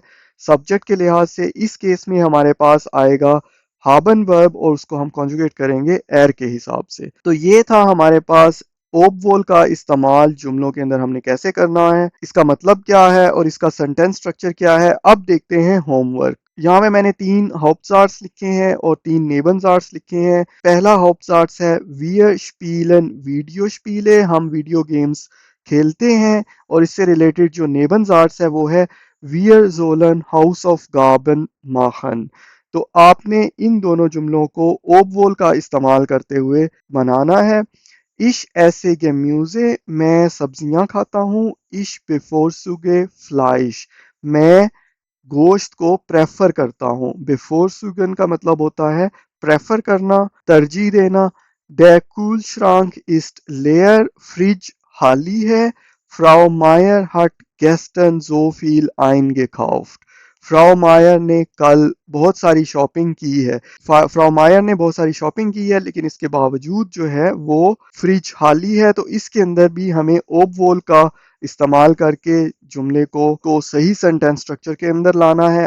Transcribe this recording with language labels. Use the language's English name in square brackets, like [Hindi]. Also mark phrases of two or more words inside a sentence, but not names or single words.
[Urdu] سبجیکٹ کے لحاظ سے اس کیس میں ہمارے پاس آئے گا ہابن ورب اور اس کو ہم کونجوگیٹ کریں گے ایر کے حساب سے. تو یہ تھا ہمارے پاس اوبوول کا استعمال جملوں کے اندر ہم نے کیسے کرنا ہے، اس کا مطلب کیا ہے اور اس کا [English] sentence structure [Urdu] کیا ہے. اب دیکھتے ہیں ہوم ورک. یہاں میں میں نے 3 ہاؤپٹ زاٹس لکھے ہیں اور 3 نیبن زاٹس لکھے ہیں. پہلا ہاؤپٹ زاٹس ہے [German] wir spielen Videospiele, [Urdu] हम [English] video games [Urdu] کھیلتے ہیں، اور اس سے ریلیٹڈ جو نیبن زاٹس ہے وہ ہے [German] wir sollen Hausaufgaben machen। [Urdu] تو آپ نے ان دونوں جملوں کو اوبوول کا استعمال کرتے ہوئے بنانا ہے. [German] Ich esse Gemüse, [Urdu] میں سبزیاں کھاتا ہوں. [German] Ich bevorzuge Fleisch, [Urdu] میں گوشت کو پریفر کرتا ہوں. bevorzugen کا مطلب ہوتا ہے پریفر کرنا، ترجیح دینا. [German] Der Kühlschrank ist leer, [Urdu] فرج خالی ہے. [German] Frau Meier hat gestern so viel eingekauft, [Urdu] فراؤ مائر نے کل بہت ساری شاپنگ کی ہے. فراؤ مائر نے بہت ساری شاپنگ کی ہے لیکن اس کے باوجود جو ہے وہ فرج خالی ہے، تو اس کے اندر بھی ہمیں اوبوول کا استعمال کر کے جملے کو صحیح [English] sentence structure [Urdu] کے اندر لانا ہے.